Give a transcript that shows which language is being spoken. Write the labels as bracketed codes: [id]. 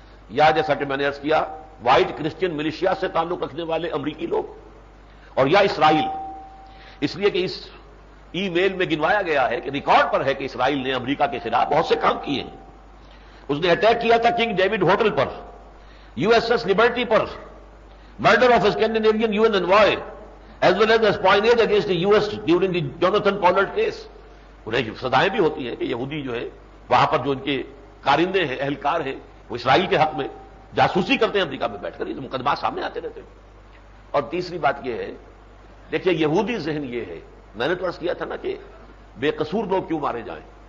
[ur] یا جیسا کہ میں نے عرض کیا، وائٹ کرسچین ملیشیا سے تعلق رکھنے والے امریکی لوگ، اور یا اسرائیل، اس لیے کہ اس ای میل میں گنوایا گیا ہے کہ ریکارڈ پر ہے کہ اسرائیل نے امریکہ کے خلاف بہت سے کام کیے ہیں۔ اس نے اٹیک کیا تھا king David hotel per, [en] USS Liberty پر murder of a Scandinavian UN envoy, as well as espionage against the US during the Jonathan Pollard case. [ur] انہیں سزائیں بھی ہوتی ہیں کہ یہودی جو ہے وہاں پر جو ان کے کارندے ہیں، اہلکار ہیں، وہ اسرائیل کے حق میں جاسوسی کرتے ہیں امریکہ میں بیٹھ کر، یہ مقدمات سامنے آتے رہتے ہیں. اور تیسری بات یہ ہے، دیکھیے یہودی ذہن یہ ہے، میں نے تو عرض کیا تھا نا کہ بے قصور لوگ کیوں مارے جائیں.